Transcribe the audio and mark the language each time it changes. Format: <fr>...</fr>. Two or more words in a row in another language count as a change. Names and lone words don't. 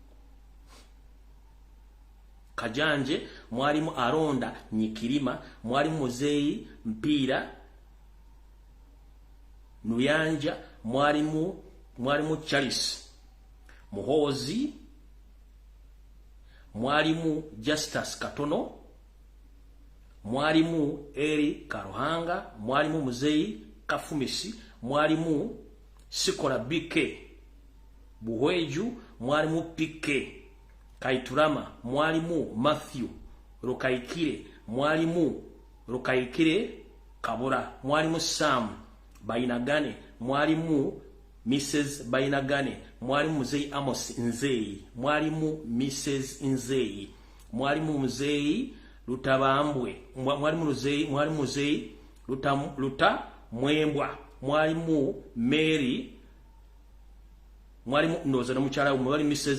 <lg>Kajanje, mwalimu Aronda Nyikirima, mwalimu Muzeyi Mpira Nuyanja, mwalimu Charles Muhozi, mwalimu Justus Katono, mwalimu Eri Karuhanga, mwalimu Muzeyi Kafumisi, mwalimu Sikola BK Buhweju, mwalimu PK Kaiturama, mwalimu Matthew Rukaikire, mwalimu Rukaikire Kabura, mwalimu Sam Bainagane, mwalimu Mrs. Bainagane, mwalimu Muzeyi Amos Nzeyi, mwalimu Mrs. Nzeyi, mwalimu Muzeyi Lutabambwe, mwalimu Muzeyi Luta Mwembwa, mwalimu Mary, mwalimu Ndoza na mukyala mwalimu Mrs.</lg>